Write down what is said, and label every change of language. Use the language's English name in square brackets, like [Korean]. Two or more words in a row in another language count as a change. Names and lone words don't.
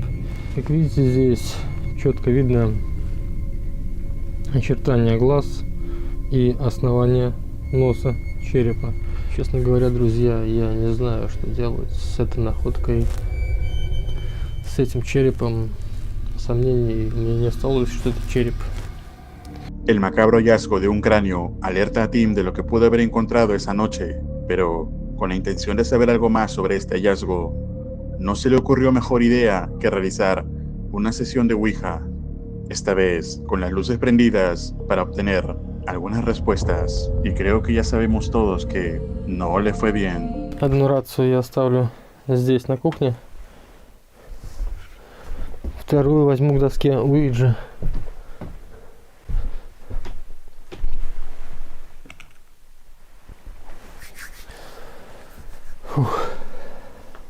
[Russian] Как видите, здесь четко видно очертания глаз и основание носа черепа. Честно говоря, друзья, я не знаю, что делать с этой naходкой, с этим черепом. Сомнений мне не осталось, что это череп. [Spanish] El macabro hallazgo de un cráneo alerta a Tim de lo que pudo haber encontrado esa noche, pero con la intención de saber algo más sobre este hallazgo, no se le ocurrió mejor idea que realizar una sesión de Ouija, esta vez con las luces prendidas para obtener algunas respuestas, y creo que ya sabemos todos que no le fue bien. [Russian] Одну рацию я оставлю здесь на кухне, вторую возьму к доске Ouija. Фух.